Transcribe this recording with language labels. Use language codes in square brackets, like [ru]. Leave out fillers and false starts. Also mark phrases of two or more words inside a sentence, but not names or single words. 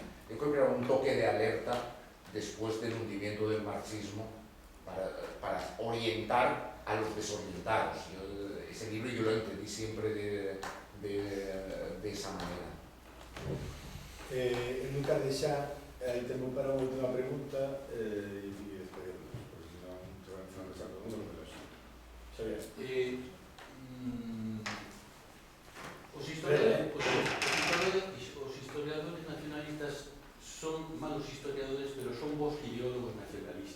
[es] Yo creo que era un toque de alerta después del hundimiento del marxismo para orientar a los desorientados. Ese libro yo lo entendí siempre de esa manera. [gl] Nunca deixar, aí temos para unha última pregunta e despedimos, porque senón se van a empezar todo o mundo, pero Xavier. Os historiadores nacionalistas son malos historiadores, pero son bons ideólogos nacionalistas.